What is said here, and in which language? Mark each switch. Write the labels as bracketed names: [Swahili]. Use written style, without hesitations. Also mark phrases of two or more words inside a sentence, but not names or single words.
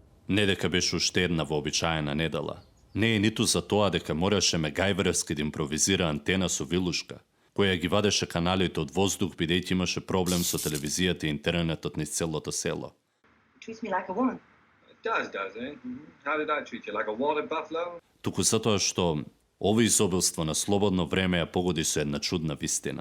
[Macedonian] Не дека беше уште една вообичаена недела. Не е ниту за тоа дека мораше Мегајверовски да импровизира антена со вилушка, која ги вадеше каналите од воздух бидејќи имаше проблем со телевизијата и интернетот низ целото село. [English] Treats me like a woman. It does, eh? How did I treat you? Like a water buffalo? [Macedonian] Туку затоа што ово изобилство на слободно време ја погоди со една чудна вистина.